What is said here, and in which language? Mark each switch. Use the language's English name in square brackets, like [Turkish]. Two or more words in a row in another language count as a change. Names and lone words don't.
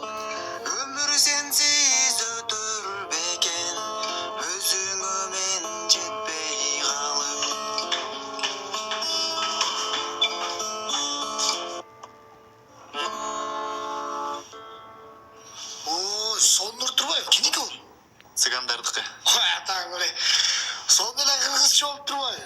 [Kazakh] Өмір сенсіз өтір бекен, өзіңмен жетпей қалып. [Kyrgyz] Соннур Турбаев, кимдики бул? Цыгандардыкы. Атаң эле. Сонун эле кыргызча болуп